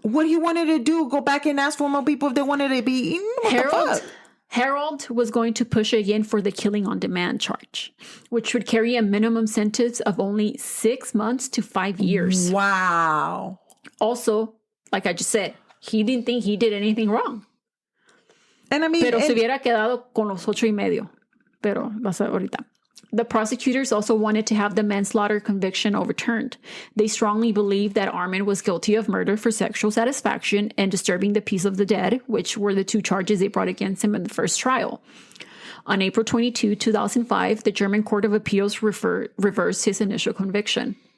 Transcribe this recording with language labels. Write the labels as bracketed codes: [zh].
[en] What he wanted to do, go back and ask for more people if they wanted to be eaten? Harold was going to push again for the killing on demand charge, which would carry a minimum sentence of only 6 months to 5 years. Wow. Also, like I just said, he didn't think he did anything wrong. And I mean, [es] pero se hubiera quedado con los 8.5. Pero vas a ver ahorita. [en] The prosecutors also wanted to have the manslaughter conviction overturned. They strongly believed that Armin was guilty of murder for sexual satisfaction and disturbing the peace of the dead, which were the two charges they brought against him in the first trial. On April 22, 2005, the German Court of Appeals reversed his initial conviction.